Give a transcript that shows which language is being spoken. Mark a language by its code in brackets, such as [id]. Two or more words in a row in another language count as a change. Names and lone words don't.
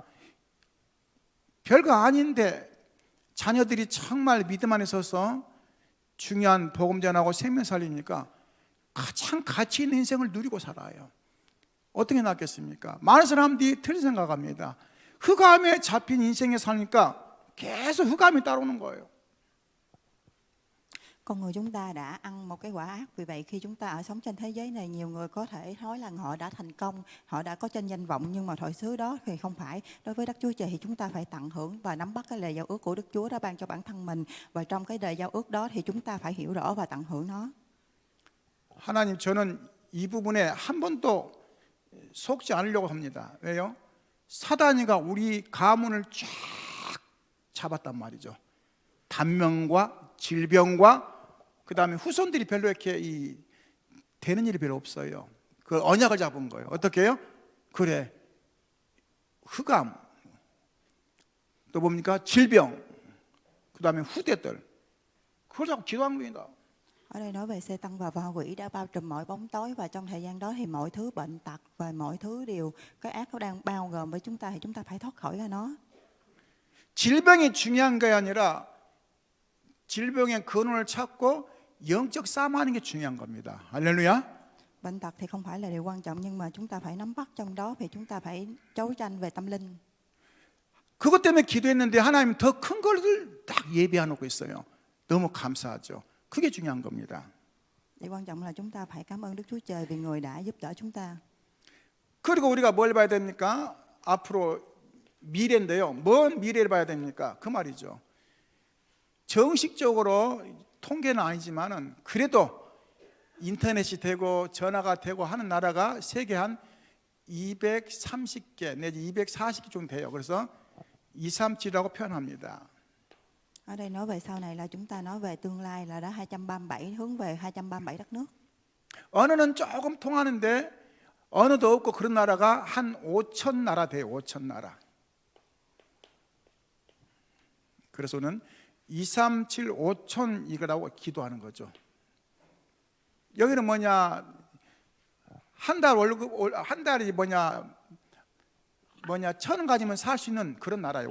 [ko] 별거 아닌데 자녀들이 정말 믿음 안에 서서 중요한 복음 전하고 생명 살리니까 가장 가치 있는 인생을 누리고 살아요. 어떻게 낫겠습니까? 많은 사람들이 틀린 생각합니다. 흑암에 잡힌 인생에 사니까 계속 흑암이 따라오는 거예요. [vi] Con người chúng ta đã ăn một cái quả ác, vì vậy khi chúng ta ở sống trên thế giới này, nhiều người có thể nói là họ đã thành công, họ đã có trên danh vọng, nhưng mà thời xứ đó thì không phải. Đối với Đức Chúa Trời thì chúng ta phải tận hưởng và nắm bắt cái lời giao ước của Đức Chúa đã ban cho bản thân mình, và trong cái lời giao ước đó thì chúng ta phải hiểu rõ và tận hưởng nó. [ko] 하나님, 저는 이 부분에 한 번도 속지 않으려고 합니다. 왜요? 사단이가 우리 가문을 쫙 잡았단 말이죠. 단명과 질병과 그 다음에 후손들이 별로 이렇게 되는 일이 별로 없어요. 그 언약을 잡은 거예요. 어떻게 해요? 그래, 흑암, 또 뭡니까? 질병, 그 다음에 후대들, 그걸 자꾸 기도한 겁니다. [vi] Ở đây nói về Satan và ma quỷ đã bao trùm mọi bóng tối, và trong thời gian đó thì mọi thứ bệnh tật và mọi thứ điều cái ác nó đang bao gồm với chúng ta, thì chúng ta phải thoát khỏi ra nó. [ko] 질병이 중요한 게 아니라 질병의 근원을 찾고 영적 싸움하는 게 중요한 겁니다. 할렐루야. [vi] Bệnh tật thì không phải là điều quan trọng, nhưng mà chúng ta phải nắm bắt trong đó, thì chúng ta phải đấu tranh về tâm linh. [ko] 그것 때문에 기도했는데 하나님 더 큰 것을 딱 예비해 놓고 있어요. 너무 감사하죠. 그게 중요한 겁니다. [vi] Điều quan trọng là chúng ta phải cảm ơn Đức Chúa Trời vì Người đã giúp đỡ chúng ta. [ko] 그리고 우리가 뭘 봐야 됩니까? 앞으로 미래인데요. 뭔 미래를 봐야 됩니까? 그 말이죠. 정식적으로 통계는 아니지만은 그래도 인터넷이 되고 전화가 되고 하는 나라가 세계 한 230개 내지 240개 정도 돼요. 그래서 237이라고 표현합니다. [vi] Ở đây nói về sau này là chúng ta nói về tương lai là đã 237, hướng về 237 đất nước. [ko] 언어는 조금 통하는데 언어도 없고 그런 나라가 한 5천 나라 돼요. 5천 나라. 그래서는 237, 5천 이거라고 기도하는 거죠. 여기는 뭐냐, 한 달 월급, 한 달이 뭐냐 1,000원 가지면 살 수 있는 그런 나라예요.